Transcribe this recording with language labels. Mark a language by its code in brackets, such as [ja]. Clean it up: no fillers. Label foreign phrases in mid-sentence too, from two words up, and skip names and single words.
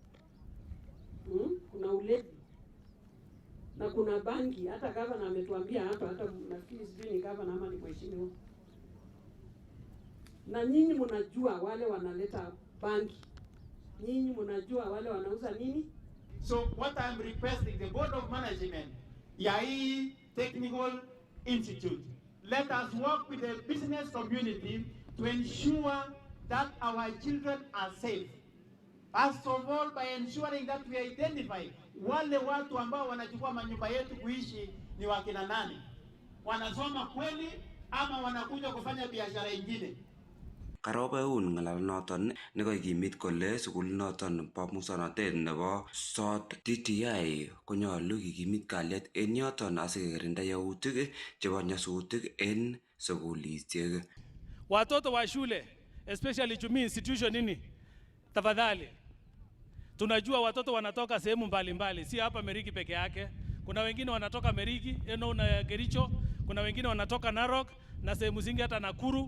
[sw] Kuna ulevi. Na kuna bangi, hata gavana ametuambia hapa, hata nafikiri sijui ni gavana ama ni mheshimiwa. Na nyinyi mnajua wale wanaleta bangi. Nyinyi mnajua wale wanauza nini? [en] So what I'm requesting the Board of Management, Yai Technical Institute, let us work with the business community to ensure that our children are safe. First of all, by ensuring that we identify [sw] wale watu ambao wanachukua manyumba yetu kuishi ni wakina nani. Wanasoma kweli ama wanakuja kufanya biashara ingine. [kln] Karobeun ng'alalet nekakimit kole sukulinoton bo muswoknotet nebo SOT TTI konyolu kikimit kalyet en yoton asikekirinda yautik chebo nyasutik en sukulisiek. [sw] Watoto wa shule, especially Chumi institution nini, tafadhali. Tunajua watoto wanatoka sehemu mbalimbali, si hapa Meriki peke yake. Kuna wengine wanatoka Meriki, na Kericho, kuna wengine wanatoka Narok na sehemu zingine hata Nakuru.